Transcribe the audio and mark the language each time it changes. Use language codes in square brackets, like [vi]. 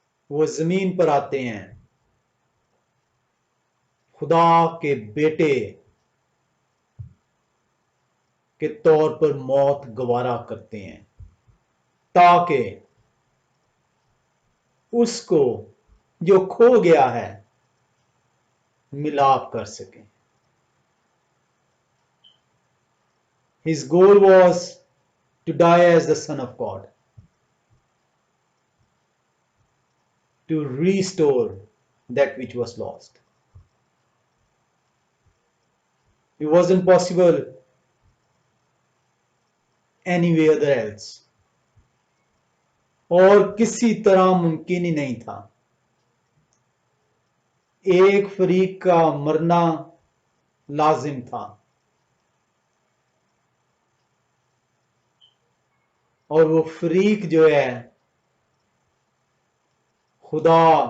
[ur] وہ زمین پر آتے ہیں، خدا کے بیٹے کے طور پر موت گوارا کرتے ہیں، تاکہ اس کو جو کھو گیا ہے ملاپ کر سکیں۔ [en] His goal was to die as the Son of God, to restore that which was lost. It wasn't possible anywhere else. [ur] اور کسی طرح ممکن ہی نہیں تھا۔ ایک فریق کا مرنا لازم تھا، اور وہ فریق جو ہے خدا